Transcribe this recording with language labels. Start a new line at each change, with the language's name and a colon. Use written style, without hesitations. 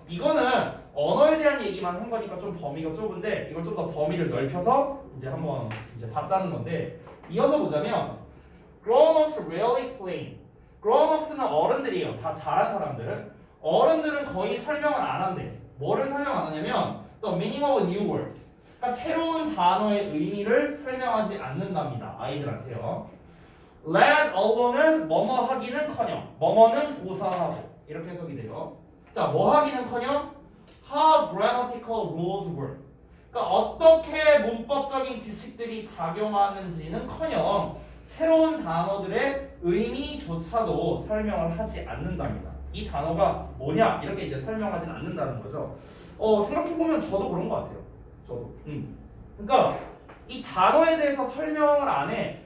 Korean: 이거는 언어에 대한 얘기만 한 거니까 좀 범위가 좁은데 이걸 좀 더 범위를 넓혀서 이제 한번 이제 봤다는 건데 이어서 보자면
English: grown-ups rarely explain.
Korean: grown-ups는 어른들이에요. 다 자란 사람들은. 어른들은 거의 설명을 안 한대. 뭐를 설명 안 하냐면
English: the meaning of new words.
Korean: 그러니까 새로운 단어의 의미를 설명하지 않는답니다. 아이들한테요. let alone은 뭐뭐 하기는커녕 뭐뭐는 고사하고 이렇게 해석이 돼요. 자, 뭐 하기는커녕
English: how grammatical rules work.
Korean: 그러니까 어떻게 문법적인 규칙들이 작용하는지는커녕 새로운 단어들의 의미조차도 설명을 하지 않는답니다. 이 단어가 뭐냐 이렇게 이제 설명하진 않는다는 거죠. 생각해보면 저도 그런 것 같아요. 저도. 그러니까 이 단어에 대해서 설명을 안 해.